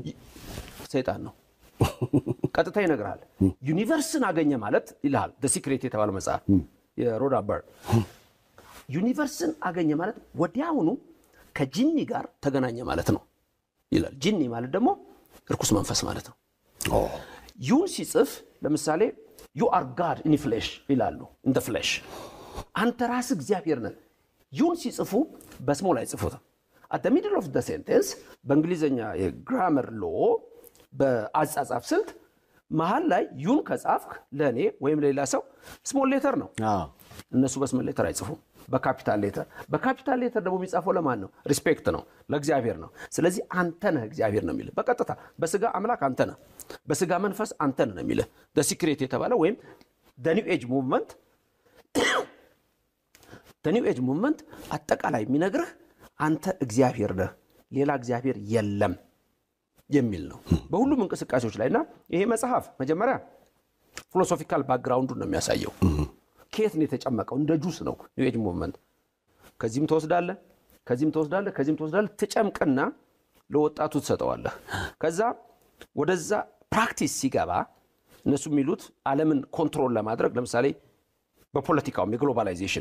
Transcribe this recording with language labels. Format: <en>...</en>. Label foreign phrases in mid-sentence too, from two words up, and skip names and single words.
<am>ሰይጣን ነው ቀጥታ ይነግራል። ዩኒቨርስን አገኘ ማለት ይላል ዘ ሲክሬት የተባለው መጽሐፍ የሮዳ በርድ። ዩኒቨርስን አገኘ ማለት ወዲያውኑ ከጂኒ ጋር ተገናኘ ማለት ነው ይላል። ጂኒ ማለት ደግሞ ርኩስ መንፈስ ማለት ነው። ዩን ሲጽፍ ለምሳሌ</am> <en>you are God in flesh</en> <am>ይላሉ።</am> <en>in the flesh</en> <am>አንተ ራስህ እግዚአብሔር ነህ። ዩን ሲጽፉ በስሞል ላይ ጽፉት።</am> <en>at the middle of the sentence</en> <am>በእንግሊዘኛ የግራመር ሎ በአጻጻፍ ስልት መሃል ላይ ዩን ከጻፍክ ለኔ ወይም ለሌላ ሰው</am> <en>small letter</en> <am>ነው። እነሱ በስሞል ሌተር አይጽፉም፣ በካፒታል ሌተር። በካፒታል ሌተር ደግሞ የሚጻፈው ለማን ነው? ሪስፔክት ነው፣ ለእግዚአብሔር ነው። ስለዚህ አንተ ነህ እግዚአብሔር ነው የሚለው በቀጥታ። በስጋ አምላክ አንተ ነህ፣ በስጋ መንፈስ አንተ ነህ ነው የሚለው። the secret የተባለው ወይም the new age movement the new age movement አጠቃላይ የሚነግርህ አንተ እግዚአብሔር ነህ፣ ሌላ እግዚአብሔር የለም የሚል ነው በሁሉም እንቅስቃሴዎች ላይና ይሄ መጽሐፍ መጀመሪያ ፊሎሶፊካል ባክግራውንዱን ነው የሚያሳየው። ከየት ነው የተጨመቀው? እንደ ጁስ ነው ኒው ኤጅ ሙቭመንት። ከዚህም ተወስዳለህ፣ ከዚህም ተወስዳለህ፣ ከዚህም ተወስዳለህ፣ ተጨምቀና ለወጣቱ ተሰጠዋለህ። ከዛ ወደዛ ፕራክቲስ ሲገባ እነሱ የሚሉት ዓለምን ኮንትሮል ለማድረግ ለምሳሌ በፖለቲካው የግሎባላይዜሽን</am>